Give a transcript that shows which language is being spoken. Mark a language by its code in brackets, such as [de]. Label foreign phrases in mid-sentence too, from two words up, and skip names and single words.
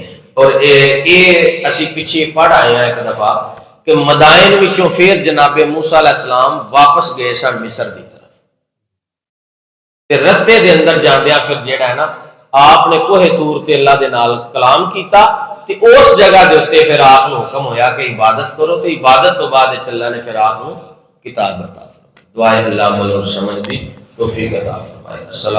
[pa] اور اے اسی پیچھے پڑھ آئے ہیں ایک دفعہ کہ مدائن وچوں پھر جناب موسیٰ [ar] علیہ السلام [pa] واپس گئے سن مصر دی طرف۔ تے رستے دے اندر جاندیاں پھر جیڑا ہے نا آپ نے کوہ طور تے اللہ دے نال کلام کیتا تے اس جگہ دے اوتے پھر آپ کو حکم ہویا کہ عبادت کرو، تو عبادت تو بعد اللہ نے پھر آپ کو کتاب عطا فرمائی۔ دعائے اللہ عمل اور سمجھ دی توفیق عطا فرمائے۔ السلام